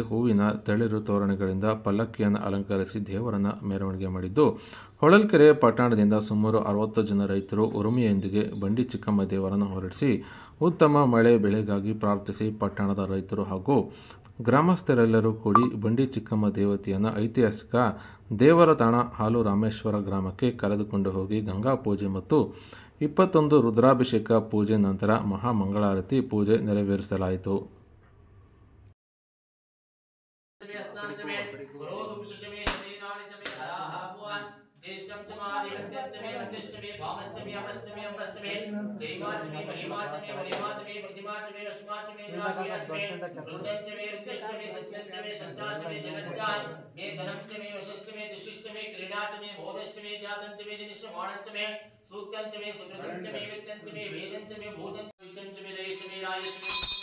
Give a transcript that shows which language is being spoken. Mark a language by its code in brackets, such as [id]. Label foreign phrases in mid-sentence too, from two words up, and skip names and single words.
[kn] ಹೂವಿನ ತಳಿರು ತೋರಣಗಳಿಂದ ಪಲ್ಲಕ್ಕಿಯನ್ನು ಅಲಂಕರಿಸಿ ದೇವರನ್ನ ಮೆರವಣಿಗೆ ಮಾಡಿದ್ದು, ಹೊಳಲ್ಕೆರೆ ಪಟ್ಟಣದಿಂದ ಸುಮಾರು 60 ಜನ ರೈತರು ಉರುಮೆಯೊಂದಿಗೆ ಬಂಡಿ ಚಿಕ್ಕಮ್ಮ ದೇವರನ್ನು ಹೊರಡಿಸಿ ಉತ್ತಮ ಮಳೆ ಬೆಳೆಗಾಗಿ ಪ್ರಾರ್ಥಿಸಿ ಪಟ್ಟಣದ ರೈತರು ಹಾಗೂ ಗ್ರಾಮಸ್ಥರೆಲ್ಲರೂ ಕೂಡಿ ಬಂಡಿ ಚಿಕ್ಕಮ್ಮ ದೇವತೆಯನ್ನು ಐತಿಹಾಸಿಕ ದೇವರ ತಾಣ ಹಾಲು ರಾಮೇಶ್ವರ ಗ್ರಾಮಕ್ಕೆ ಕರೆದುಕೊಂಡು ಹೋಗಿ ಗಂಗಾ ಪೂಜೆ ಮತ್ತು 21 ರುದ್ರಾಭಿಷೇಕ ಪೂಜೆ ನಂತರ ಮಹಾಮಂಗಳಾರತಿ ಪೂಜೆ ನೆರವೇರಿಸಲಾಯಿತು. [sa] ज्येष्ठं च महादेवत्यं च मे मध्यश्च मे भामश्च मे अमश्च मे अम्बश्च मे जयमा च मे महिमा च मे वरिमा च मे प्रतिमा च मे रश्मा च मे जागीरा च मे रुद्रं च मे रुद्रश्च मे सत्यं च मे सत्ता च मे जगच्चा मे धनं च मे वशिश्च मे दिशिश्च मे क्रीडा च मे बोधश्च मे जातं च मे जनिष्यमाणं च मे सूक्तं च मे सुकृतं च मे वित्तं च मे वेदं च मे भूतं च मे देश मे राय च मे